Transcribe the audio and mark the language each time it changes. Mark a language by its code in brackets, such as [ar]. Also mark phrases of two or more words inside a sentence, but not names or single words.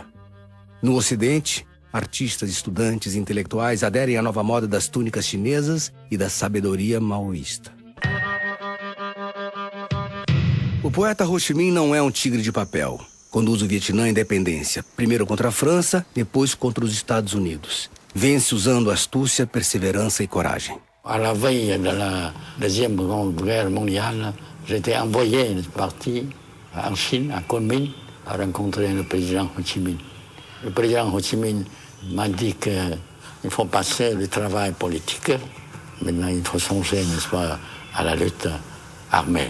[pt] No Ocidente, artistas, estudantes e intelectuais aderem à nova moda das túnicas chinesas e da sabedoria maoísta. O poeta Ho Chi Minh não é um tigre de papel. Conduz o Vietnã à independência, primeiro contra a França, depois contra os Estados Unidos. Vence usando astúcia, perseverança e coragem. [fr] À la veille de la Deuxième Guerre mondiale, j'étais envoyé parti en Chine, à Kunming, à rencontrer le président Ho Chi Minh. Le président Ho Chi Minh m'a dit qu'il faut passer le travail politique. Maintenant, il faut songer, n'est-ce pas, à la lutte armée.